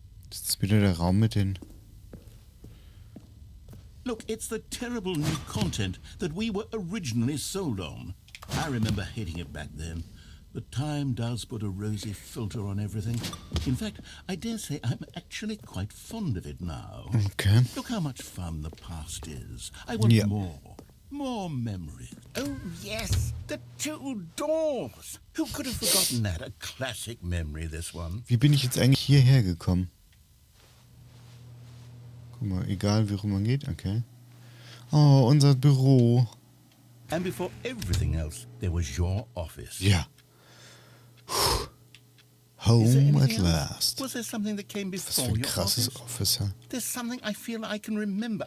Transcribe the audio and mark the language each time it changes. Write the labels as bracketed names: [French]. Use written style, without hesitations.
[German] Das ist wieder der Raum mit den... [English] Look, it's the terrible new content that we were originally sold on. I remember hating it back then. But time does put a rosy filter on everything. In fact, I dare say I'm actually quite fond of it now. Okay. Look how much fun the past is. I want more. More memories. Oh, yes, the two doors. Who could have forgotten that? A classic memory, this one. [German] Wie bin ich jetzt eigentlich hierher gekommen? Guck mal, egal wie rum man geht, okay. Oh, unser Büro. [English] And before everything else, there was your office. [German] Ja. [English] Home at last. Was there something that came [German] Was [English] before [German] für ein [English] your [German] krasses [English] office? [German] Office, ja. [English] There's something I feel I can remember.